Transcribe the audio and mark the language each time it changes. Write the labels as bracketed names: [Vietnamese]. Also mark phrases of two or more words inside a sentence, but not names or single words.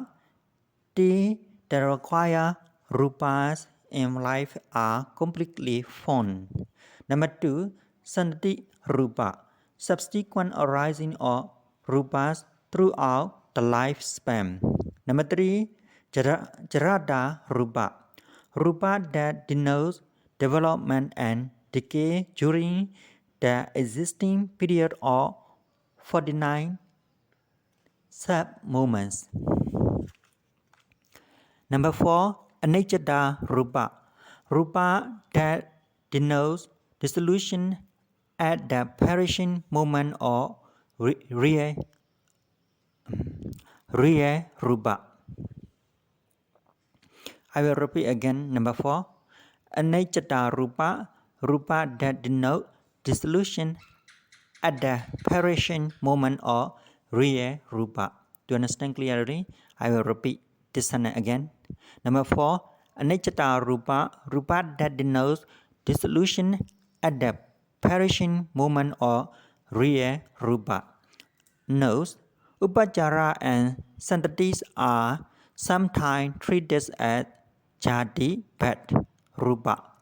[English] The required rupas in life are completely formed. Number 2. Sandati-Rupa, subsequent arising of rupas throughout the lifespan. Number 3. Jarada-Rupa, rupa that denotes development and decay during the existing period of 49 sub-moments. Number 4. Anicca-Rupa, rupa that denotes dissolution at the perishing moment of real rupa. I will repeat again. Number 4. Anicca-Rupa, rupa that denotes dissolution at the perishing moment of real rupa. To understand clearly, I will repeat this sentence again. Number 4. Anicca-Rupa, rupa that denotes dissolution at the perishing moment of real rupa. Note: Upachara and Santatis are sometimes treated as [Pali] Jati Bhat Rupa.